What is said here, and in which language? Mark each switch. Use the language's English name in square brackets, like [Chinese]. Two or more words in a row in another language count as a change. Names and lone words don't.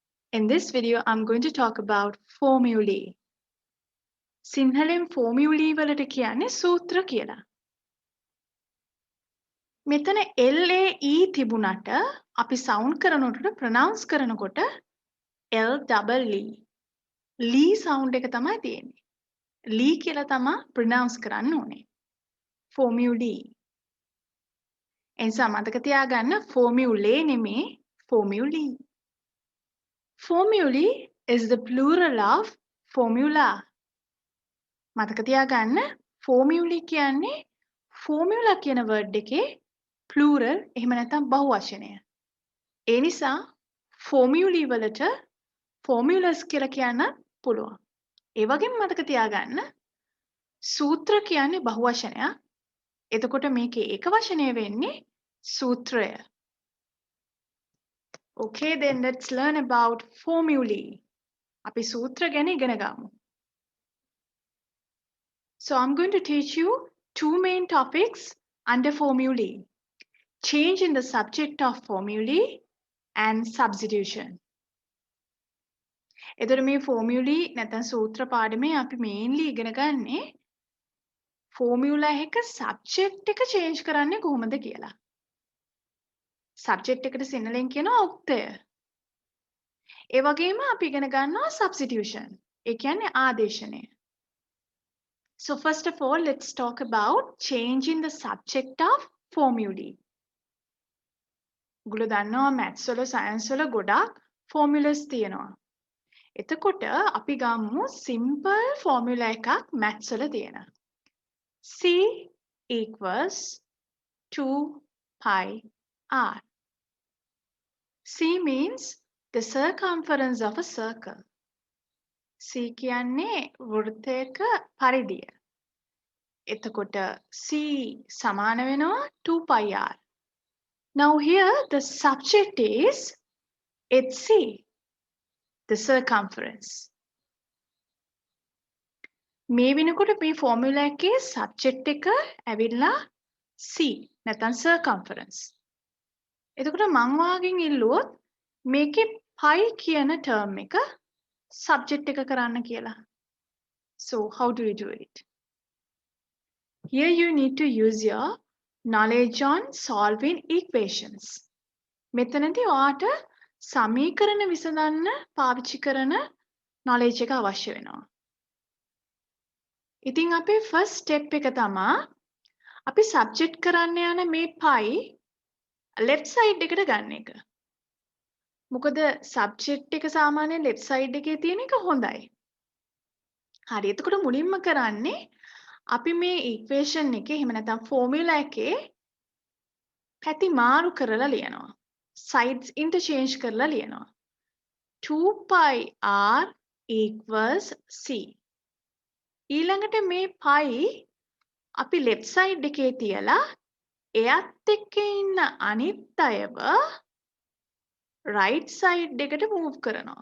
[English] In this video, I'm going to talk about formulae. [Sinhala] සිංහලෙන් formulae වලට කියන්නේ සූත්‍ර කියලා. මෙතන LAE තිබුණට අපි sound කරනකොට pronounce කරනකොට LEE. lee sound එක තමයි තියෙන්නේ. lee කියලා තමයි pronounce කරන්න ඕනේ. formulae. එනිසා මතක තියාගන්න formulae නෙමේ formulae. [English] Formulae is the plural of formula. [Sinhala] මතක තියාගන්න formulae කියන්නේ formula කියන word එකේ plural එහෙම නැත්නම් බහුවචනය. ඒ නිසා formulae වලට formulas කියලා කියන්න පුළුවන්. ඒ වගේම මතක තියාගන්න සූත්‍ර කියන්නේ බහුවචනයක්. එතකොට මේකේ එක වචනය වෙන්නේ සූත්‍රය. [English] Okay, then let's learn about formulae. [Sinhala] අපි සූත්‍ර ගැන ඉගෙන ගමු. [English] So I'm going to teach you two main topics under formulae. Change in the subject of formulae and substitution. [Sinhala] එතකොට මේ formulae නැත්නම් සූත්‍ර පාඩමේ අපි mainly ඉගෙන ගන්නේ formula එක subject එක change කරන්නේ කොහොමද කියලා. subject එකට සිංහලෙන් කියනවා උක්තය. ඒ වගේම අපි ඉගෙන ගන්නවා substitution. ඒ කියන්නේ ආදේශනය. [English] So first of all, let's talk about changing the subject of formulae. [Sinhala] ඔයගොල්ලෝ දන්නවා maths වල science වල ගොඩාක් formulas තියෙනවා. එතකොට අපි ගමු [English] simple formula [Sinhala] එකක් maths වල තියෙන. [English] C equals 2 pi r. C means the circumference of a circle. [Sinhala] C කියන්නේ වෘත්තයක පරිධිය. එතකොට C සමාන වෙනවා 2 pi r. [English] Now here the subject is it's C, the circumference. [Sinhala] මේ වෙනකොට මේ formula එකේ subject එක ඇවිල්ලා C නැත්නම් circumference. එතකොට මං වාගෙන් ඉල්ලුවොත් මේකේ pi කියන term එක subject එක කරන්න කියලා. [English] So how do you do it? Here you need to use your knowledge on solving equations. [Sinhala] මෙතනදී ඔයාට සමීකරණ විසඳන්න පාවිච්චි කරන knowledge එක අවශ්‍ය වෙනවා. ඉතින් අපේ [English] first step [Sinhala] එක තමයි අපි subject කරන්න යන මේ pi [English] left side [Sinhala] එකට ගන්න එක. මොකද subject එක සාමාන්‍යයෙන් [English] left side [Sinhala] එකේ තියෙන එක හොඳයි. හරි. එතකොට මුලින්ම කරන්නේ අපි මේ equation එකේ එහෙම නැත්නම් formula එකේ පැති මාරු කරලා ලියනවා. [English] sides interchange [Sinhala] කරලා ලියනවා. [English] 2 pi r equals c. [Sinhala] ඊළඟට මේ pi අපි [English] left side [Sinhala] එකේ තියලා එයත් එක්ක ඉන්න අනිත් අයව [English] right side [Sinhala] එකට move කරනවා.